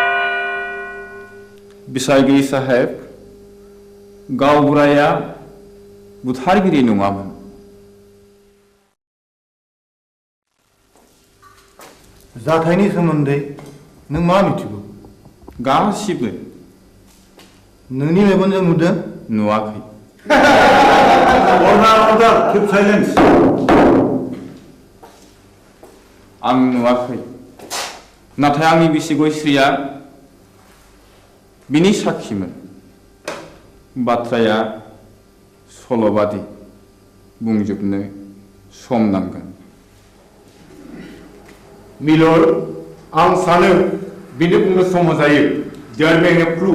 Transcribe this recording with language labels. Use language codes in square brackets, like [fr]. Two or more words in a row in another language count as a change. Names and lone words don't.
[brx] बिसागी साहेब गावबुराया बुथारगिरि नङामोन। जाथायनि सोमोन्दै नों मा मिथिगौ? गासिबो। नोंनि मेगनजों नुदों? नुवाखै। [en] Order, keep silence. [brx] आं नुवाखै, नाथाय आंनि बिसि गयश्रीया बिनि साखिमोन। बाथ्राया सल'बादि, बुंजोबनो सम नांगोन। मिलर्ड, आं सानो बिनो बुंनो सम होजायो। [en] There may be a clue.